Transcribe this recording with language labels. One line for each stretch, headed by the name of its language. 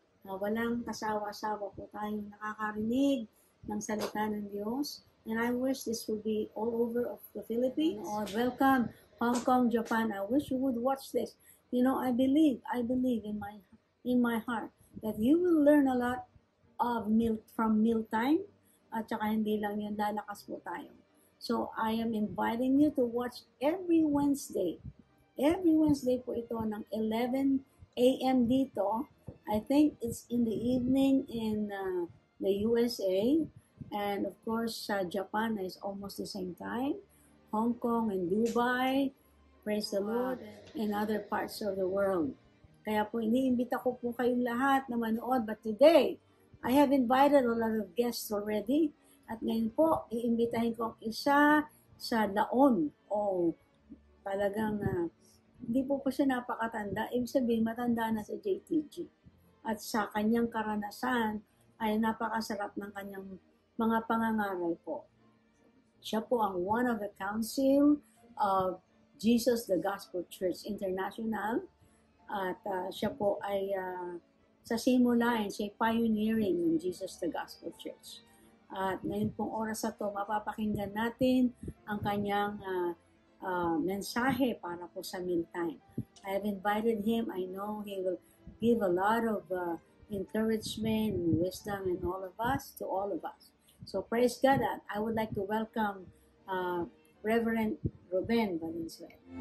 Filipino: Walang kasawa-sawa po tayong nakakarinig ng salita ng Diyos.
English: And I wish this would be all over of the Philippines. Welcome, Hong Kong, Japan. I wish you would watch this. You know, I believe in my heart that you will learn a lot of from Mealtime.
Filipino: At saka hindi lang yan, lalakas po tayo.
English: So, I am inviting you to watch every Wednesday. Every Wednesday
Filipino: po ito ng 11 a.m. dito.
English: I think it's in the evening in the USA. And of course, Japan is almost the same time. Hong Kong and Dubai, praise the Lord, and other parts of the world.
Filipino: Kaya po, iniimbita ko po kayong lahat na manood.
English: But today, I have invited a lot of guests already.
Filipino: At ngayon po, iimbitahin ko ang isa sa laon. Talagang hindi po siya napakatanda. Ibig sabihin, matanda na sa JTG. At sa kanyang karanasan, ay napakasarap ng kanyang mga pangangaral po. Siya po ang
English: one of the council of Jesus the Gospel Church International.
Filipino: At siya po ay sa simula ay siya pioneering ng Jesus the Gospel Church. At ngayon pong oras na ito, mapapakinggan natin ang kanyang mensahe para po sa Mealtime.
English: I have invited him. I know he will give a lot of encouragement and wisdom and all of us, to all of us. So praise God. I would like to welcome Reverend Ruben Valenzuela.